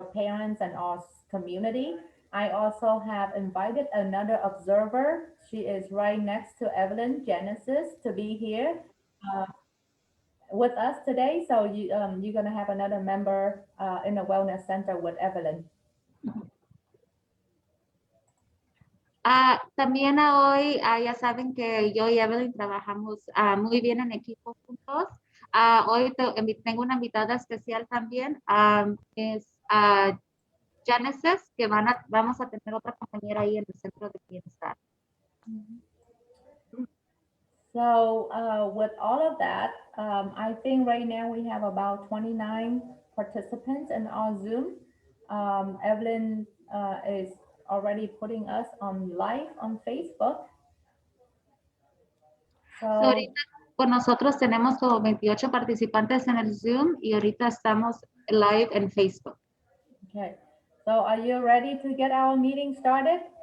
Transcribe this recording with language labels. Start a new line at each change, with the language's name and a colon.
English: parents and our community. I also have invited another observer. She is right next to Evelyn Genesis to be here uh, with us today. So you're gonna have another member in the wellness center with Evelyn.
Spanish: También hoy, ya saben que yo y Evelyn trabajamos muy bien en equipo juntos. Hoy tengo una invitada especial también, es Genesis, que vamos a tener otra compañera ahí en el centro de bienestar.
English: So with all of that, I think right now we have about 29 participants in our Zoom. Evelyn is already putting us on live on Facebook. So,
Spanish: Ahorita con nosotros tenemos como 28 participantes en el Zoom y ahorita estamos live en Facebook.
English: okay. So are you ready to get our meeting started?